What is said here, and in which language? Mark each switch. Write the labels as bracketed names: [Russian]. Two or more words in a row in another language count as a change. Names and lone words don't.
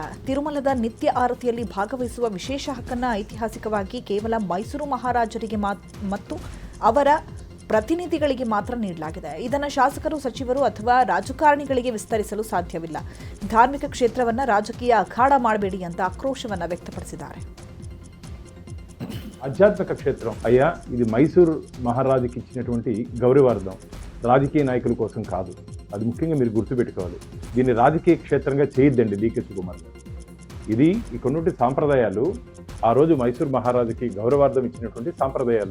[Kannada] ತಿರುಮಲದ ನಿತ್ಯ ಆರತಿಯಲ್ಲಿ ಭಾಗವಹಿಸುವ ವಿಶೇಷ ಹಕ್ಕನ್ನು ಐತಿಹಾಸಿಕವಾಗಿ ಕೇವಲ ಮೈಸೂರು ಮಹಾರಾಜರಿಗೆ ಮತ್ತು ಅವರ ಪ್ರತಿನಿಧಿಗಳಿಗೆ ಮಾತ್ರ ನೀಡಲಾಗಿದೆ. ಇದನ್ನು ಶಾಸಕರು, ಸಚಿವರು ಅಥವಾ ರಾಜಕಾರಣಿಗಳಿಗೆ ವಿಸ್ತರಿಸಲು ಸಾಧ್ಯವಿಲ್ಲ. ಧಾರ್ಮಿಕ ಕ್ಷೇತ್ರವನ್ನು ರಾಜಕೀಯ ಅಖಾಡ ಮಾಡಬೇಡಿ ಅಂತ ಆಕ್ರೋಶವನ್ನು వ్యక్తపరిಸಿದ್ದಾರೆ. [Telugu] ఆధ్యాత్మిక క్షేత్రం అయ్యా, ఇది మైసూరు మహారాజుకి ఇచ్చినటువంటి గౌరవార్థం, రాజకీయ నాయకుల కోసం కాదు. అది ముఖ్యంగా మీరు గుర్తుపెట్టుకోవాలి. దీన్ని రాజకీయ క్షేత్రంగా చేయొద్దండి డీకే శివకుమార్ గారు. ఇది ఇక్కడ సాంప్రదాయాలు, ఆ రోజు మైసూరు మహారాజుకి గౌరవార్థం ఇచ్చినటువంటి సాంప్రదాయాలు.